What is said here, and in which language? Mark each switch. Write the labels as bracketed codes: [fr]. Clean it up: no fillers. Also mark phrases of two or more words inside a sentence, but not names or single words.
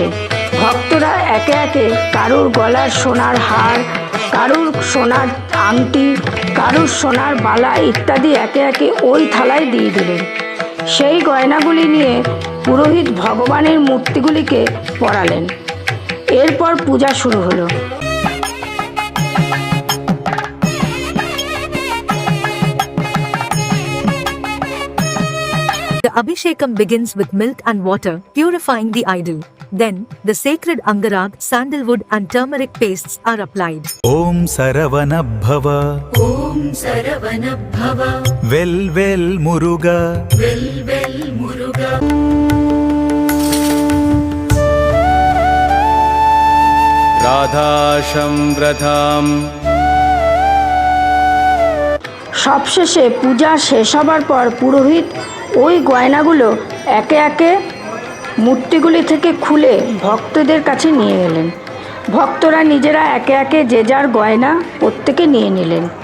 [bn] ভক্তরা একে একে কারুর গলার সোনার হার, কারুর সোনার আংটি, কারুর সোনার বালা ইত্যাদি একে একে ওই থালায় দিয়ে দিলেন। সেই গয়নাগুলি নিয়ে পুরোহিত ভগবানের মূর্তিগুলিকে পরালেন। এরপর পূজা শুরু হলো। [en] The Abhishekam begins with milk and water, purifying the idol. Then, the sacred Angarag, sandalwood and turmeric pastes are applied. [ta] ஓம் சரவணபவ, ஓம் சரவணபவ, வேல் வேல் முருகா, வேல் வேல் முருகா. Radhasham Radham. [bn] সবশেষে পূজা শেষ হবার পর পুরোহিত ওই গয়নাগুলো একে একে মূর্তিগুলি থেকে খুলে ভক্তদের কাছে নিয়ে গেলেন। ভক্তরা নিজেরা একে একে যে যার গয়না প্রত্যেকে নিয়ে নিলেন।